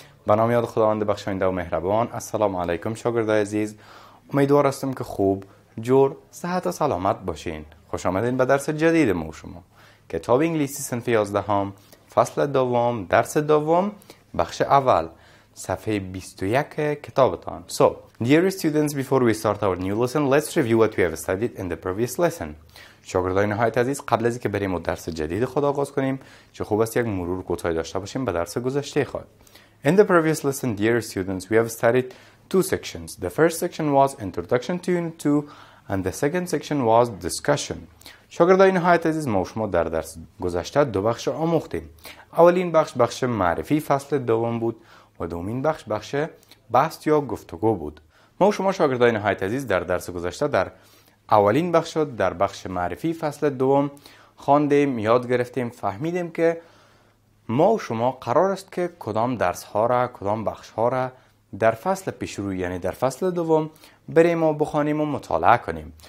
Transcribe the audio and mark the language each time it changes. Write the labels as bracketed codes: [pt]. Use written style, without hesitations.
[fa] به نام یاد خداوند بخشاینده و مهربان. السلام علیکم شاگردای عزیز. امیدوار هستم که خوب، جور، صحت و سلامت باشین. خوش آمدین به درس جدید ما شما. کتاب انگلیسی صنف 11 فصل دوم، درس دوم، بخش اول، صفحه 21 کتابتان. [en] So, dear students, before we start our new lesson, let's review what we have studied in the previous lesson. [fa] شاگردای نهایت عزیز، قبل از اینکه بریم و درس جدید خود آغاز کنیم، چه خوب است یک مرور کوتاهی داشته باشیم به درس گذشته خود. [en] In the previous lesson, dear students, we have studied two sections. The first section was Introduction to Unit 2 and the second section was Discussion. [fa] شاگردای نهایت عزیز، ما و شما در درس گذشته دو بخش آموختیم. اولین بخش معرفی فصل دوم بود و دومین بخش بحث یا گفتگو بود. ما و شما شاگردای نهایت عزیز در درس گذشته در اولین بخش در بخش معرفی فصل دوم خواندیم، یاد گرفتیم، فهمیدیم که ما و شما قرار است که کدام درس ها را، کدام بخش ها را در فصل پیشرو یعنی در فصل دوم بریم و بخوانیم و مطالعه کنیم.